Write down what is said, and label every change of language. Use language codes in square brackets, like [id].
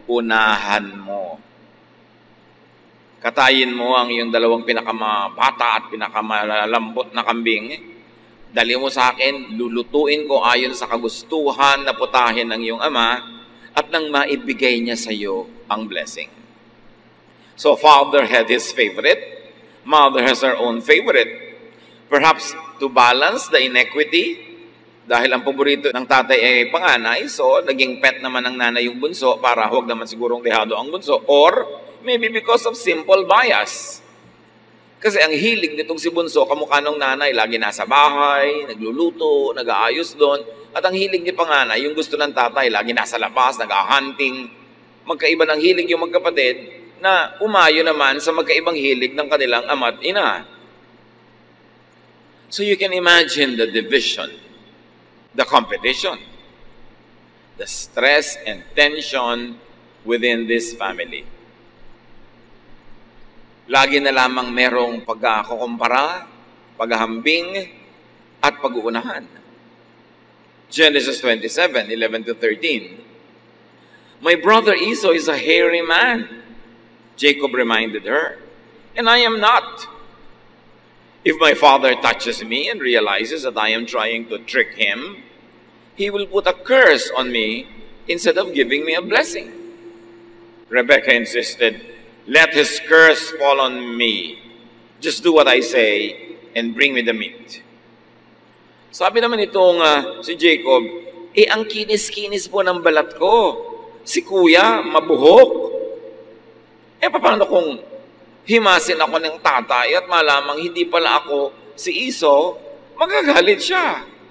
[tl] Unahan mo. Katayin mo ang iyong 2 pinakamabata at pinakamalambot na kambing. Dali mo sa akin, lulutuin ko ayon sa kagustuhan na putahin ng iyong ama at nang maibigay niya sa iyo ang blessing. [en] So father had his favorite, mother has her own favorite. Perhaps to balance the inequity, [tl] dahil ang paborito ng tatay ay panganay, so naging pet naman ng nanay yung bunso para huwag naman sigurong dehado ang bunso. [en] Or maybe because of simple bias. [tl] Kasi ang hilig nitong si bunso, kamukha ng nanay, lagi nasa bahay, nagluluto, nag-aayos doon. At ang hilig ni panganay, yung gusto ng tatay, lagi nasa labas, nag-hunting. Magkaiba ng hilig yung magkapatid na umayo naman sa magkaibang hilig ng kanilang ama at ina. [en] So you can imagine the division, the competition, the stress and tension within this family. [tl] Lagi na lamang merong pagkakumpara, paghahambing, at pag-uunahan. [en] Genesis 27, 11 to 13. My brother Esau is a hairy man, Jacob reminded her, and I am not. If my father touches me and realizes that I am trying to trick him, he will put a curse on me instead of giving me a blessing. Rebekah insisted, let his curse fall on me. Just do what I say and bring me the meat. [tl] Sabi naman itong si Jacob, ang kinis-kinis po ng balat ko. Si kuya, mabuhok. Paano kung himasin ako ng tatay at malamang hindi pala ako si Esau, magagalit siya.